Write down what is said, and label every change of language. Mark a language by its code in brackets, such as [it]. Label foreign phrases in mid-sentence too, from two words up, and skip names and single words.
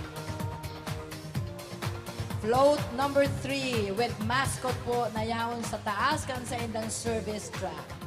[en] Float number 3 with mascot [bik] po na yaon sa taas kan sa indang [en] service track.